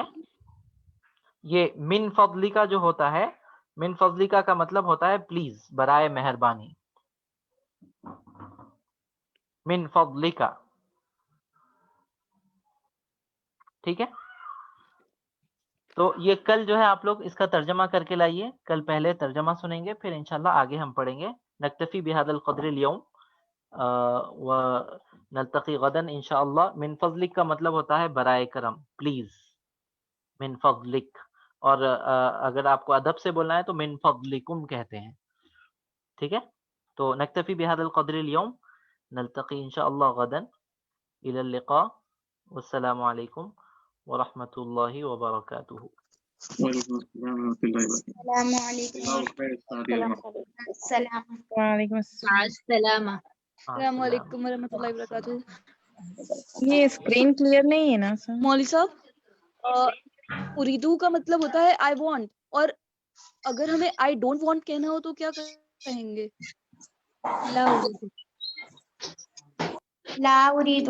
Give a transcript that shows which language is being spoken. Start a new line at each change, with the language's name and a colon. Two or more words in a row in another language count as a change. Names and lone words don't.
Hindi: ये
Arabic: من فضلك
Hindi: जो होता है,
Arabic: من فضلك
Hindi: का मतलब होता है प्लीज, बराए मेहरबानी।
Arabic: من فضلك,
Hindi: ठीक है। तो ये कल जो है आप लोग इसका तर्जमा करके लाइए। कल पहले तर्जमा सुनेंगे, फिर इंशाल्लाह आगे हम पढ़ेंगे।
Arabic: نكتفي بهذا القدر اليوم ونلتقي غدا إن شاء الله. من فضلك
Hindi: का मतलब होता है बराए करम, प्लीज,
Arabic: من فضلك.
Hindi: और अगर आपको अदब से बोलना है तो
Arabic: من فضلكم
Hindi: कहते हैं, ठीक है।
Arabic: तो نكتفي بهذا القدر اليوم، نلتقي إن شاء الله غدا، إلى اللقاء، والسلام عليكم ورحمة الله وبركاته. السلام عليكم ورحمة الله وبركاته.
Hindi: ये स्क्रीन क्लियर नहीं है ना सर? मौली साहब, उरीदू का मतलब होता है
English: I want,
Hindi: और अगर हमें
English: I don't want
Hindi: कहना हो तो क्या कहेंगे?
Arabic: لا أريد.